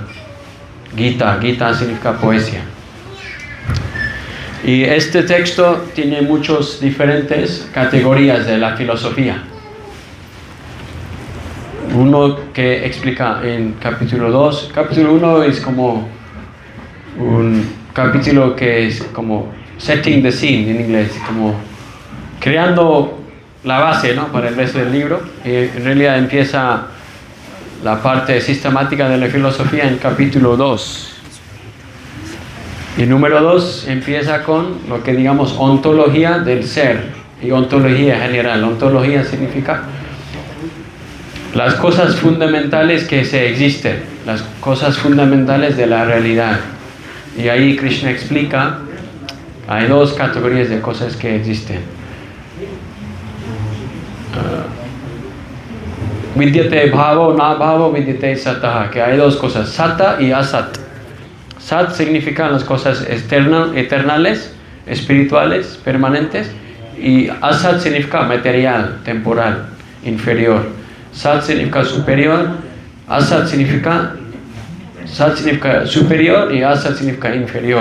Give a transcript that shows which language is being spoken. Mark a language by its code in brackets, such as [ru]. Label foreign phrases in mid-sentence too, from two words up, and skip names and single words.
[es] Gita, Gita significa poesía. Y este texto tiene muchas diferentes categorías de la filosofía. Uno que explica en capítulo 2. Capítulo 1 es como un capítulo que es como [en] setting the scene [es] en inglés, como creando la base, ¿no?, para el resto del libro. Y en realidad empieza la parte sistemática de la filosofía en capítulo 2. Y número 2 empieza con lo que digamos ontología del ser y ontología general. Ontología significa las cosas fundamentales que se existen, las cosas fundamentales de la realidad. Y ahí Krishna explica, hay dos categorías de cosas que existen. [sa] विद्यते भावो, न भावो, विद्यते सतः, [es] que hay dos cosas, sata y asat. Sat significan las cosas eternales, espirituales, permanentes, y asat significa material, temporal, inferior. Sat significa superior, asat significa superior y asat significa inferior.